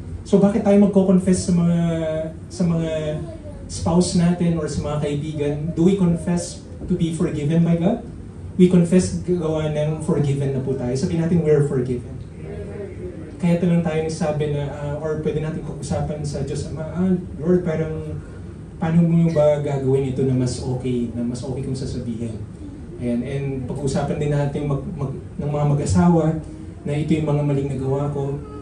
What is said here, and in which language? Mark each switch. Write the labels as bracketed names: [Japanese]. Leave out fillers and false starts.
[Filipino] So bakit tayo magko-confess sa mga spouse natin or sa mga kaibigan? [English] Do we confess to be forgiven by God? We confess [Filipino] gawa ng forgiven na po tayo. Sabihin natin [English] we're forgiven. [Filipino] Kaya ito lang tayo nagsabi na, or pwede natin pag-usapan sa Diyos Ama, Lord, parang paano mo ba gagawin ito na mas okay kung sasabihin? Ayan, and pag-usapan din natin ng mga mag-asawa na ito yung mga maling nagawa ko.